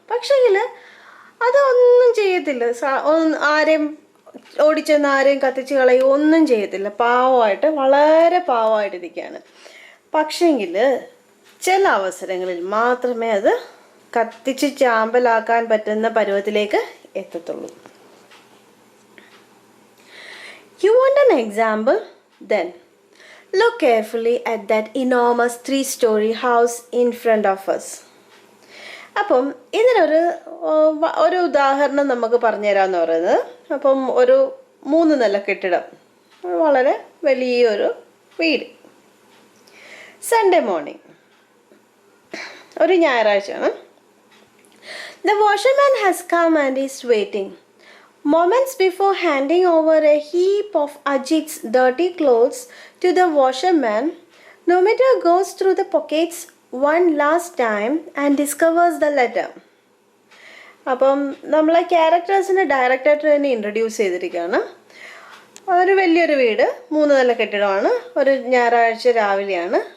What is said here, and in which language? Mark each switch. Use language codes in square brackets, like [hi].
[ml] പക്ഷേങ്കിൽ അതൊന്നും ചെയ്യത്തില്ല. ആരെയും ഓടിച്ചെന്ന് ആരെയും കത്തിച്ച് കളയും ഒന്നും ചെയ്യത്തില്ല. പാവമായിട്ട്, വളരെ പാവമായിട്ടിരിക്കുകയാണ്. പക്ഷെങ്കിൽ ചില അവസരങ്ങളിൽ മാത്രമേ അത് കത്തിച്ച് ചാമ്പലാക്കാൻ പറ്റുന്ന പരുവത്തിലേക്ക് എത്തത്തുള്ളൂ. [en] You want an example? Then look carefully at that enormous 3-story house in front of us. [ml] അപ്പം ഇതിനൊരു ഉദാഹരണം നമുക്ക് പറഞ്ഞു തരാമെന്ന് പറയുന്നത്, അപ്പം ഒരു 3 നില കെട്ടിടം, വളരെ വലിയൊരു വീട്. [en] Sunday morning, [ml] ഒരു ഞായറാഴ്ചയാണ്. [en] The washerman has come and is waiting. Moments before handing over a heap of Ajit's dirty clothes to the washerman, Nomita goes through the pockets one last time and discovers the letter. [ml] അപ്പം നമ്മളെ ക്യാരക്ടേഴ്സിനെ ഡയറക്റ്റായിട്ട് തന്നെ introduce ചെയ്തിരിക്കുകയാണ്. ഒരു വലിയൊരു വീട്, 3 നില കെട്ടിടമാണ്. ഒരു ഞായറാഴ്ച രാവിലെയാണ്.